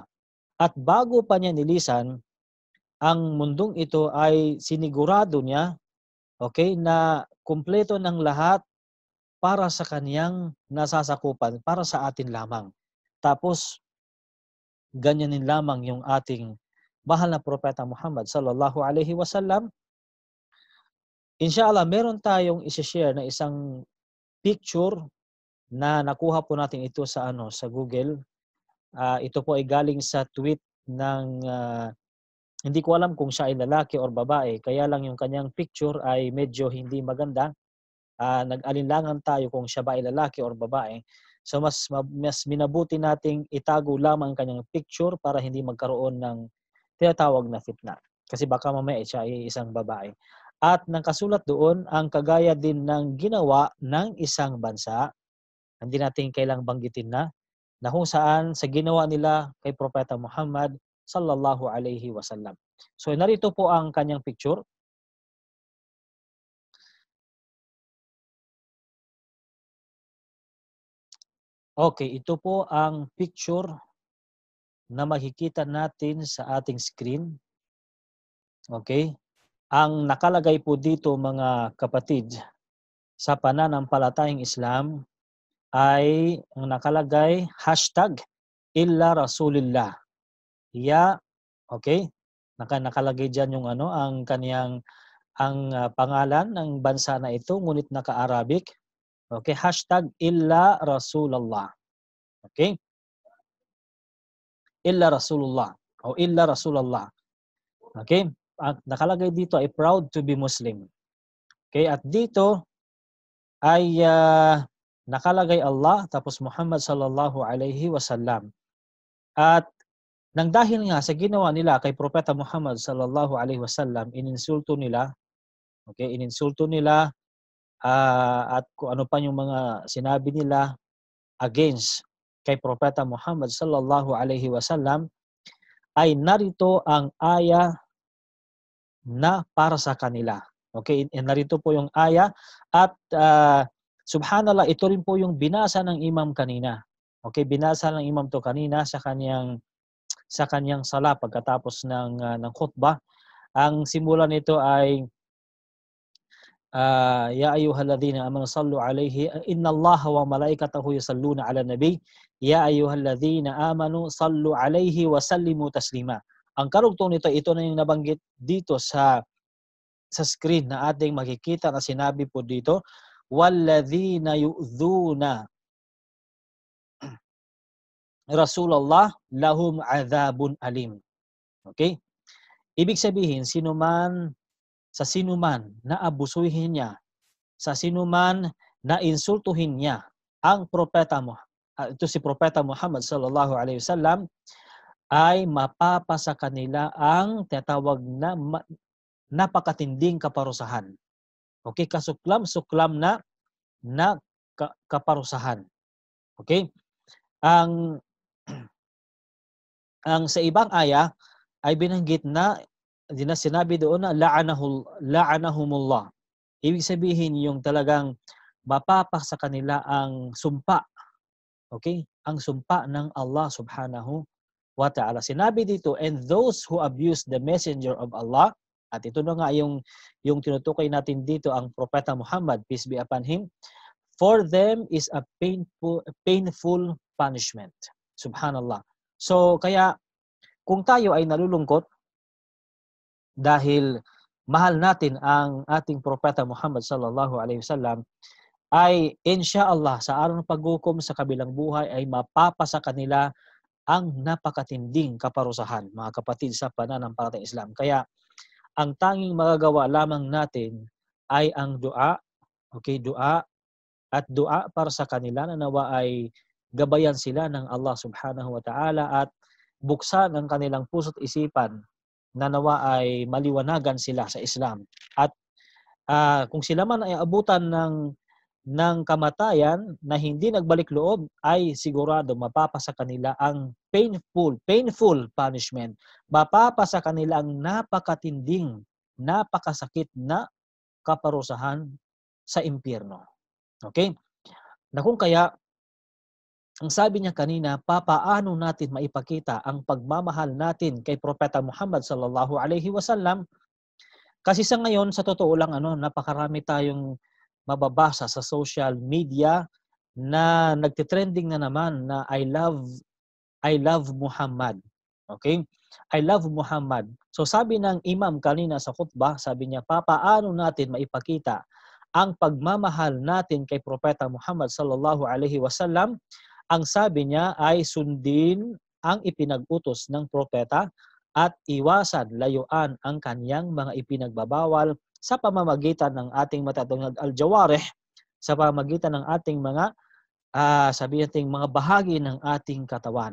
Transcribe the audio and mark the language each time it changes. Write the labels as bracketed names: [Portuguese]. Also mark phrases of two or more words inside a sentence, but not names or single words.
[Filipino] At bago pa niya nilisan, ang mundong ito ay sinigurado niya, okay, na kumpleto ng lahat para sa kanyang nasasakupan, para sa atin lamang. Tapos, ganyanin lamang yung ating mahal na propeta Muhammad [Arabic] صلى الله عليه وسلم. [Filipino] Inshallah, meron tayong i-share na isang picture na nakuha po natin ito sa sa Google. Ito po ay galing sa tweet ng hindi ko alam kung siya ay lalaki or babae, kaya lang yung kanyang picture ay medyo hindi maganda. Nag-alinlangan tayo kung siya ba ay lalaki or babae. So mas minabuti nating itago lamang ang kanyang picture para hindi magkaroon ng tinatawag na fitna. Kasi baka mamaya siya ay isang babae. At nakasulat doon ang kagaya din ng ginawa ng isang bansa, hindi natin kailang banggitin na kung saan sa ginawa nila kay Propeta Muhammad [Arabic] صلى الله عليه وسلم. [Filipino] So narito po ang kanyang picture. Okay, ito po ang picture na makikita natin sa ating screen. Okay? Ang nakalagay po dito mga kapatid sa pananampalatayang Islam ay ang nakalagay hashtag [Arabic] إلا رسول الله. [Filipino] Okay? Nakalagay diyan yung ang kaniyang pangalan ng bansa na ito ngunit naka-Arabic. Okay, hashtag [Arabic] إلا رسول الله. [Filipino] Okay? [Arabic] إلا رسول الله [Filipino] o [Arabic] إلا رسول الله. [Filipino] Okay? Nakalagay dito ay [English] proud to be Muslim. [Filipino] Okay? At dito ay nakalagay Allah tapos Muhammad [Arabic] صلى الله عليه وسلم. [Filipino] At nang dahil nga sa ginawa nila kay Propeta Muhammad [Arabic] صلى الله عليه وسلم, [Filipino] ininsulto nila, okay, ininsulto nila at kung ano pa yung mga sinabi nila against kay Propeta Muhammad [Arabic] صلى الله عليه وسلم, [Filipino] ay narito ang aya na para sa kanila. Okay, narito po yung aya at subhanallah, ito rin po yung binasa ng imam kanina. Okay, binasa ng imam to kanina sa kanyang sala pagkatapos ng khutbah. Ang simula nito ay [Arabic] يا أيها الذين آمنوا صلوا عليه إن الله وملائكته يصلون على النبي يا أيها الذين آمنوا صلوا عليه وسلموا تسليما. [Filipino] Ang karugtong nito, ito na yung nabanggit dito sa screen na ating makikita na sinabi po dito, [Arabic] والذين يؤذون رسول الله لهم عذاب أليم. [Filipino] Okay? Ibig sabihin, sa sinuman na abusuhin niya, sa sinuman na insultuhin niya ang propeta mo, ito si Propeta Muhammad [Arabic] صلى الله عليه وسلم, [Filipino] ay mapapasa kanila ang tinatawag na napakatinding kaparusahan. Okay, kasuklam-suklam na kaparusahan. Okay? Ang sa ibang aya ay binanggit na sinabi doon na la'anahumullah. Ibig sabihin yung talagang mapapak sa kanila ang sumpa. Okay? Ang sumpa ng [Arabic] الله سبحانه وتعالى. [Filipino] Sinabi dito, [English] and those who abuse the messenger of Allah, [Filipino] at ito na nga yung tinutukoy natin dito, ang Propeta Muhammad, [English] peace be upon him, for them is a painful punishment. [Filipino] Subhanallah. So, kaya kung tayo ay nalulungkot dahil mahal natin ang ating Propeta Muhammad [Arabic] صلى الله عليه وسلم, [Filipino] ay insyaallah sa araw ng paghukom sa kabilang buhay ay mapapasa kanila ang napakatinding kaparusahan, mga kapatid sa pananampalatayang Islam. Kaya ang tanging magagawa lamang natin ay ang dua, okay, dua at dua para sa kanila na nawa ay gabayan sila ng [Arabic] الله سبحانه وتعالى [Filipino] at buksan ang kanilang puso't isipan na nawa ay maliwanagan sila sa Islam. At kung sila man ay abutan ng kamatayan na hindi nagbalik loob, ay sigurado mapapasa kanila ang [English] painful punishment. [Filipino] Mapapasa kanila ang napakatinding, napakasakit na kaparusahan sa impyerno. Okay? Na kung kaya, ang sabi niya kanina, papaano natin maipakita ang pagmamahal natin kay Propeta Muhammad [Arabic] صلى الله عليه وسلم? [Filipino] Kasi sa ngayon, sa totoo lang, napakarami tayong mababasa sa [English] social media [Filipino] na nagtitrending na naman na [English] I love Muhammad. [Filipino] Okay? [English] I love Muhammad. [Filipino] So sabi ng imam kanina sa khutbah, sabi niya, papaano natin maipakita ang pagmamahal natin kay Propeta Muhammad [Arabic] صلى الله عليه وسلم? [Filipino] Ang sabi niya ay sundin ang ipinag-utos ng propeta at iwasan, layuan ang kanyang mga ipinagbabawal sa pamamagitan ng ating matatungag al-jawarih, sa pamamagitan ng ating mga mga bahagi ng ating katawan.